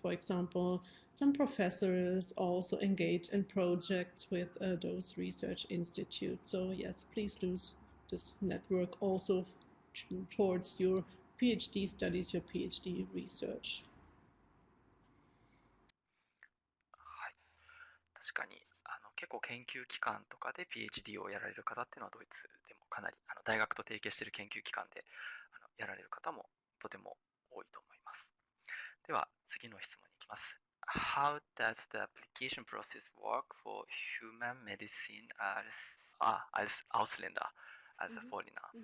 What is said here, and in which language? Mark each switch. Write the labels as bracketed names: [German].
[English] For example, some professors also engage in projects with those research institutes. So yes, please use this network also towards your PhD studies, your PhD research. [Japanese] 確かに結構研究機関とかで PhD をやられる方っていうのはドイツでもかなり大学と提携している研究機関でやられる方もとても多いと思います。では次の質問に行きます。 [English] How does the application process work for human medicine as Ausländer, as a foreigner?